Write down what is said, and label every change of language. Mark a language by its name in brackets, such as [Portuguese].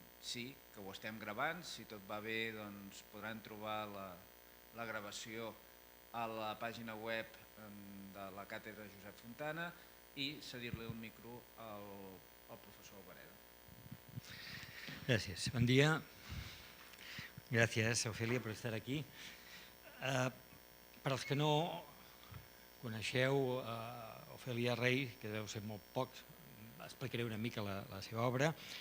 [Catalan] Sí, que ho estem gravant, si tot va bé doncs podran trobar la gravació a la pàgina web de la càtedra Josep Fontana i cedir-li el micro al professor Albareda. [Spanish] Gracias. Buen día. Gracias, Ofelia, por estar aquí. [Catalan] Per als que no coneixeu Ofelia Rey, que deu ser molt pocs, explicaré una mica la seva obra.